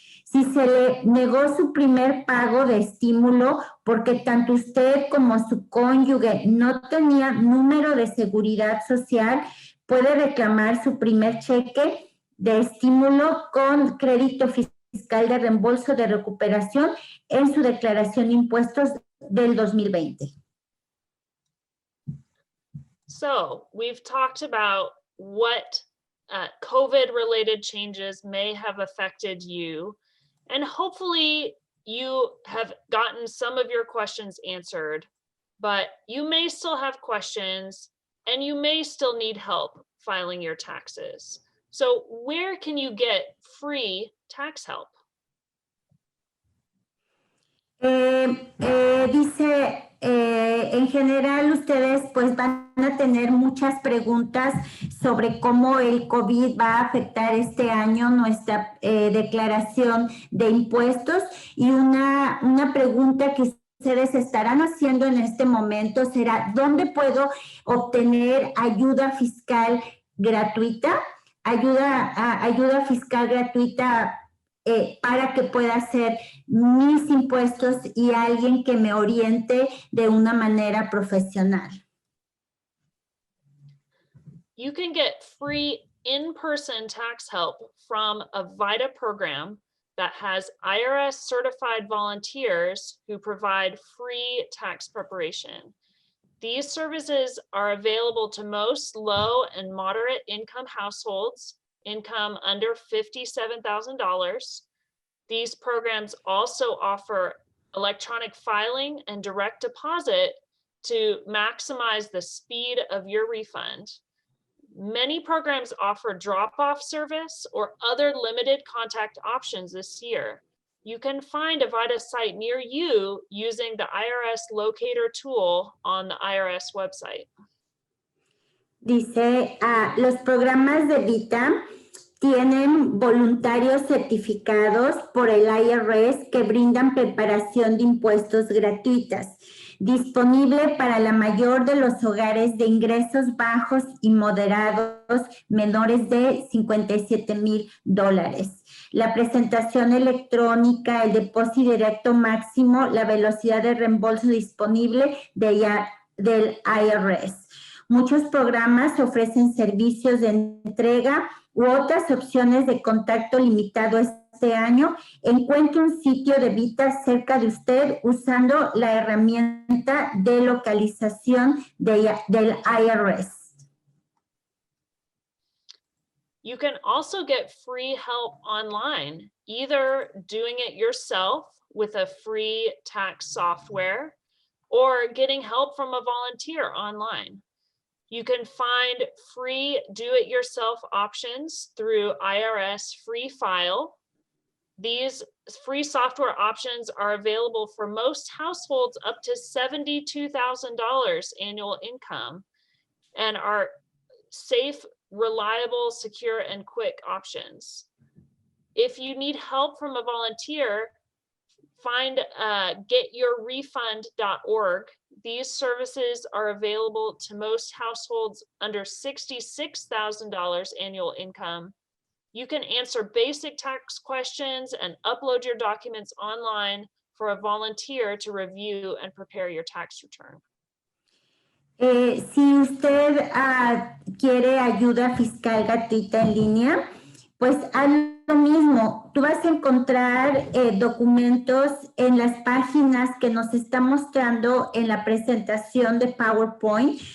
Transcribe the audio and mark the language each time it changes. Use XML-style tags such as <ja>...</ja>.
<es>Si se le negó su primer pago de estímulo porque tanto usted como su cónyuge no tenían número de seguridad social, puede reclamar su primer cheque de estímulo con crédito fiscal de reembolso de recuperación en su declaración de impuestos del 2020.</es> <en>So we've talked about what COVID-related changes may have affected you. And hopefully you have gotten some of your questions answered, but you may still have questions and you may still need help filing your taxes. So where can you get free tax help?</en> <es>Dice, en general ustedes pues van a tener muchas preguntas sobre cómo el COVID va a afectar este año nuestra declaración de impuestos, y una pregunta que ustedes estarán haciendo en este momento será: ¿dónde puedo obtener ayuda fiscal gratuita? Ayuda fiscal gratuita para que pueda hacer mis impuestos y alguien que me oriente de una manera profesional.</es> <en>You can get free in-person tax help from a VITA program that has IRS certified volunteers who provide free tax preparation. These services are available to most low and moderate income households, income under $57,000. These programs also offer electronic filing and direct deposit to maximize the speed of your refund. Many programs offer drop-off service or other limited contact options this year. You can find a VITA site near you using the IRS locator tool on the IRS website.</en> <es>Dice, los programas de VITA tienen voluntarios certificados por el IRS que brindan preparación de impuestos gratuitas, disponible para la mayor de los hogares de ingresos bajos y moderados menores de $57,000. La presentación electrónica, el depósito directo máximo, la velocidad de reembolso disponible del IRS. Muchos programas ofrecen servicios de entrega u otras opciones de contacto limitado este año. Encuentre un sitio de VITA cerca de usted usando la herramienta de localización del IRS.</es> <en>You can also get free help online, either doing it yourself with a free tax software or getting help from a volunteer online. You can find free do-it-yourself options through IRS Free File. These free software options are available for most households up to $72,000 annual income and are safe, reliable, secure, and quick options. If you need help from a volunteer, find getyourrefund.org. These services are available to most households under $66,000 annual income. You can answer basic tax questions and upload your documents online for a volunteer to review and prepare your tax return.</en> <es>Si usted quiere ayuda fiscal gratuita en línea, pues haz lo mismo. Tú vas a encontrar documentos en las páginas que nos está mostrando en la presentación de PowerPoint.</es>